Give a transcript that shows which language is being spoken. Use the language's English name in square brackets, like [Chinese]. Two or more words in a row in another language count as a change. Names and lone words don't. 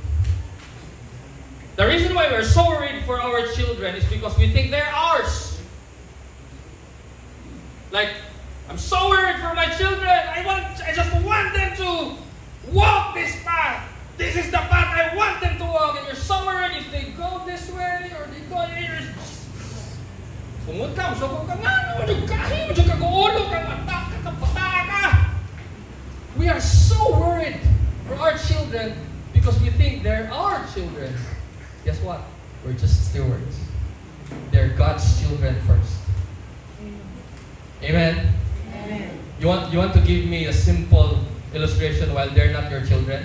[English] The reason why we're so worried for our children is because we think they're ours. Like, I'm so worried for my children. I just want them to walk this path. This is the path I want them to walk. And you're so worried if they go this way or they go here. [Cebuano] Pungut ka, masukog ka nga, magkahi, magkagaulo ka, matak ka, pataka ka. [English] We are so worried for our children because we think they're our children. Guess what? We're just stewards. They're God's children first. Amen? Amen. You want to give me a simple illustration while they're not your children?